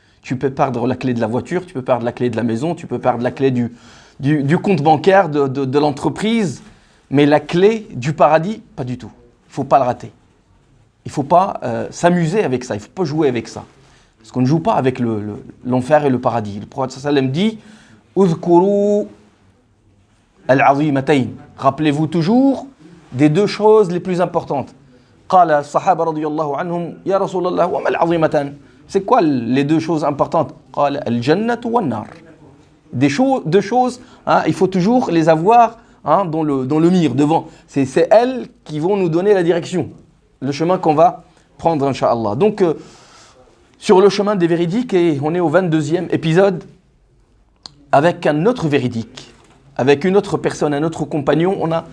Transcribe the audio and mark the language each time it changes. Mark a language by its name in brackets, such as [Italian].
[French] Tu peux perdre la clé de la voiture, tu peux perdre la clé de la maison, tu peux perdre la clé du compte bancaire, de l'entreprise, mais la clé du paradis, pas du tout. Il ne faut pas le rater. Il ne faut pas s'amuser avec ça, il ne faut pas jouer avec ça. Parce qu'on ne joue pas avec l'enfer et le paradis. Le prophète sallam dit « [Arabic] Uzkuru al-azimatayn [French] » Rappelez-vous toujours des deux choses les plus importantes. [Arabic] قال الصحابة رضي الله عنهم يا رسول الله وما العظيمتان. [French] C'est quoi les deux choses importantes? [Arabic] قال الجنة والنار. [French] Deux choses, il faut toujours les avoir dans le mire, devant. C'est elles qui vont nous donner la direction, le chemin qu'on va prendre, Inch'Allah. Donc, sur le chemin des véridiques, et on est au 22e épisode, avec un autre véridique, avec une autre personne, un autre compagnon.